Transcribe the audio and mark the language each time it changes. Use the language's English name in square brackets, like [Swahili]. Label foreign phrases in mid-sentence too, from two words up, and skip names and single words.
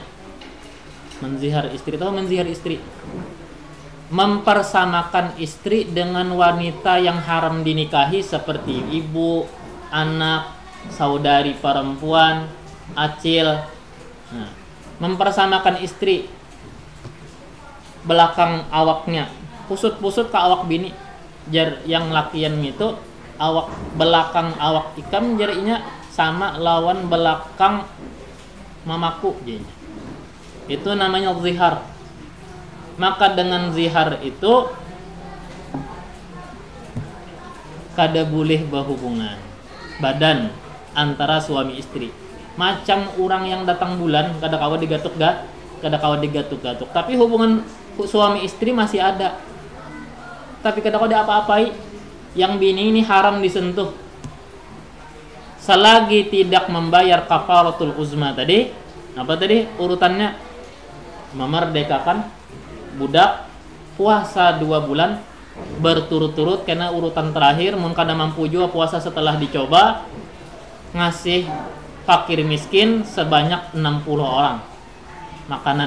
[Indonesian] Menzihar istri, tahu menzihar istri? Mempersamakan istri dengan wanita yang haram dinikahi seperti ibu, anak, saudari perempuan, acil. Nah, mempersamakan istri belakang awaknya, [Banjar] pusut-pusut ke awak bini. Jar yang lakian itu awak belakang awak ikam jarinya sama lawan belakang mamaku jadinya. [Indonesian] Itu namanya zihar. Maka dengan zihar itu kada boleh berhubungan badan antara suami istri. [Banjar] Macam orang yang datang bulan kada kawa digatuk-gatuk. [Indonesian] Tapi hubungan suami istri masih ada. [Banjar] Tapi kada kawa apa-apai. Yang bini ini haram disentuh. [Indonesian] Selagi tidak membayar [Arabic] kafaratul uzma [Indonesian] tadi, apa tadi urutannya? Memerdekakan budak, puasa 2 bulan berturut-turut, karena urutan terakhir mun kada mampu juga puasa setelah dicoba, ngasih fakir miskin sebanyak 60 orang makanan.